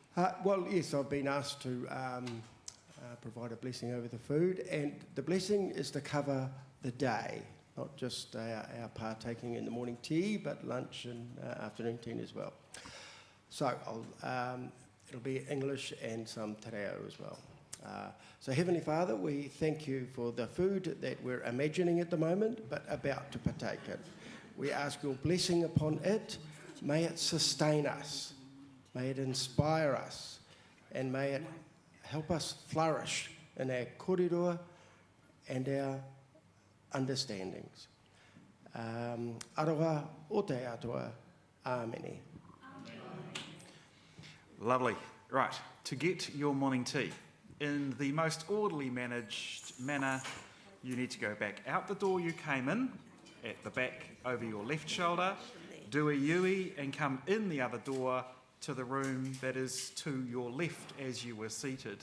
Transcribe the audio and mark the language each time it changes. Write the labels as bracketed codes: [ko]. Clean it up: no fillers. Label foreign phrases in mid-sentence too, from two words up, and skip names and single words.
[en] Well, yes, I've been asked to provide a blessing over the food, and the blessing is to cover the day, not just our partaking in the morning tea, but lunch and afternoon tea as well. So it'll be English and some [mi] te reo [en] as well. So Heavenly Father, we thank you for the food that we're imagining at the moment, but about to partake in. We ask your blessing upon it. May it sustain us. May it inspire us. And may it help us flourish in our kōrero and our understandings. [mi] Aroha o te atua. Āmeni. [en] Lovely. Right, to get your morning tea in the most orderly manner, you need to go back out the door you came in, at the back over your left shoulder, do a yui and come in the other door to the room that is to your left as you were seated.